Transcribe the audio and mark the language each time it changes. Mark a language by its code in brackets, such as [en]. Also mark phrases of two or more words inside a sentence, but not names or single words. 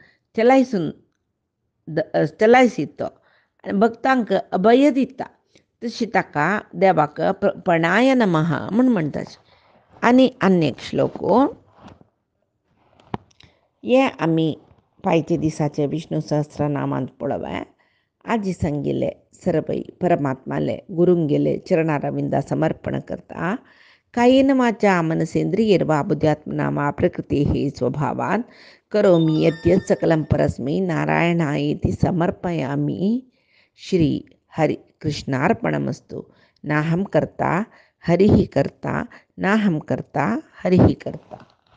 [kok] चलायसीत तो आनी भक्तांक अभय दिता तशी ताका देवाक [sa] पणाय नमः [kok] म्हूण म्हणटाचे आनी एक श्लोक हे आमी पायचे दिसाचे विष्णू सहस्रनामांत पळोवया आजी सांगिल्ले सर्वै परमात्माले गुरूंगेले चरणारविंदा समर्पण करता [sa] कायेन वाचा मनसेंद्रियैर्वा बुद्ध्यात्मना वा प्रकृतेः स्वभावात् करोमि यद्यत् सकलं परस्मै नारायणायेति समर्पयामि श्री हरि कृष्णार्पणमस्तु नाहं कर्ता हरिः कर्ता नाहं कर्ता हरिः कर्ता।